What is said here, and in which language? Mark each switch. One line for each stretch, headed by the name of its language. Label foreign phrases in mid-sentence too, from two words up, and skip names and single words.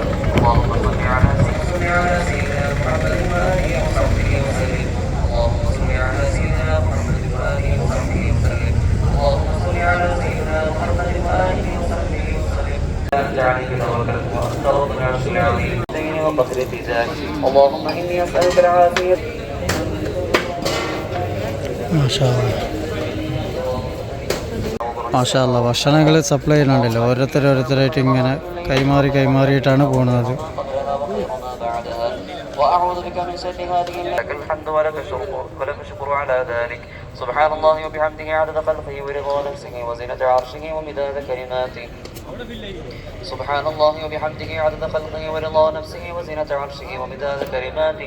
Arabic: اللهم صل على سيدنا محمد وآله وصحبه وسلم. اللهم صل على سيدنا محمد وآله وصحبه وسلم. اللهم صل على سيدنا محمد وآله وصحبه وسلم. عليك توكلت وأنت رب العرش العظيم وقدر ذاك. اللهم إني أسألك العافية. ما شاء الله,
Malayalam: ഭക്ഷണങ്ങൾ സപ്ലൈ ചെയ്യുന്നുണ്ടല്ലോ, ഓരോരുത്തരായിട്ട് ഇങ്ങനെ കൈമാറിയിട്ടാണ് പോകുന്നത്.
Arabic: وأعوذ بك من شر هذه. لك الحمد ولك الشكر على ذلك. سبحان الله وبحمده عدد خلقه ورضا نفسه وزنة عرشه ومداد كلماته. سبحان الله وبحمده عدد خلقه ورضا نفسه وزنة عرشه ومداد كلماته.